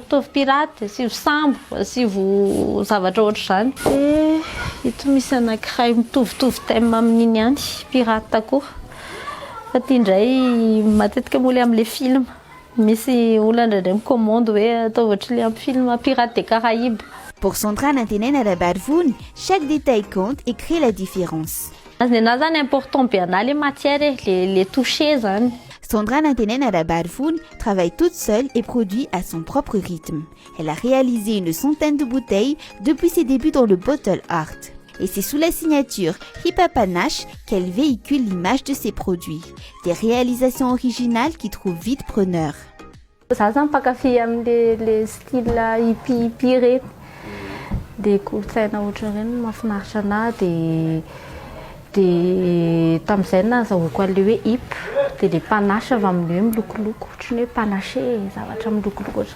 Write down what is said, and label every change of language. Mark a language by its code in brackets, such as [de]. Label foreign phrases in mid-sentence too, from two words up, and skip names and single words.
[mg] Tovy piraty, asivo sambo, asivo zavatra ohatra zany. Ito misy anankiray mitovitovy thème amin'iny ihany, piraty takoha. Fa ity indray matetika moa le amin'le film. Misy olona indraindray mikomandy hoe atao ohatra le amin'ny film Pirates des Caraïbes. [fr] Pour Sandra Nantenen Arabadvoun, chaque détail compte et crée la différence. [mg] Nenazy zany important be anahy [fr] le matière les toucher [mg] zany. [fr] Sandra Nantenen Arabadvoun travaille toute seule et produit à son propre rythme. Elle a réalisé une centaine de bouteilles depuis ses débuts dans le bottle art. Et c'est sous la signature Hip-Hop Panache qu'elle véhicule l'image de ses produits. Des réalisations originales qui trouvent vite preneur. [mg] Za zany mpakafy amin' [fr] le style [mg] hippie reny. Dia kolotsaina ohatra reny mahafinaritra anahy dia tamin'izay nazahoako an'le hoe hip dia le panache avy amin'le hoe milokoloko ohatrany hoe panache zavatra milokoloko ohatrany.